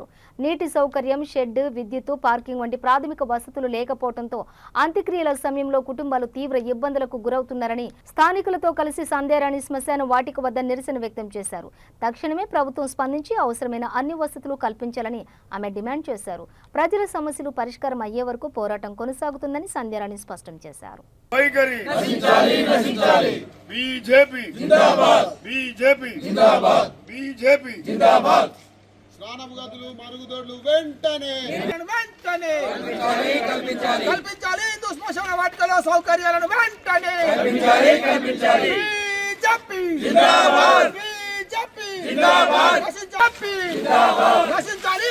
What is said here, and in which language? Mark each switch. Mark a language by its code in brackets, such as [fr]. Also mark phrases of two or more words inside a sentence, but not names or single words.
[te] నీటి సౌకర్యం, షెడ్, విద్యుత్, పార్కింగ్ వంటి ప్రాథమిక వసతులు లేకపోవడంతో అంత్యక్రియల సమయంలో కుటుంబాలు తీవ్ర ఇబ్బందులకు గురవుతున్నారని స్థానికులతో కలిసి సంధ్యారాణి శ్మశాన వాటిక వద్ద నిరసన వ్యక్తం చేశారు. తక్షణమే ప్రభుత్వం స్పందించి అవసరమైన అన్ని వసతులు కల్పించాలని ఆమె డిమాండ్ చేశారు. ప్రజల సమస్యలు పరిష్కారం అయ్యే వరకు పోరాటం కొనసాగుతుందని సంధ్యారాణి స్పష్టం చేశారు. [hi] बीजेपी जिंदाबाद बीजेपी जिंदाबाद बीजेपी जिंदाबाद [te] స్నానపు గదులు మరుగుదొడ్లు వెంటనే కల్పించాలి. హిందూ శ్మశాన వాటికలో సౌకర్యాలను వెంటనే కల్పించాలి. [hi] बीजेपी जिंदाबाद बीजेपी जिंदाबाद నశించాలి.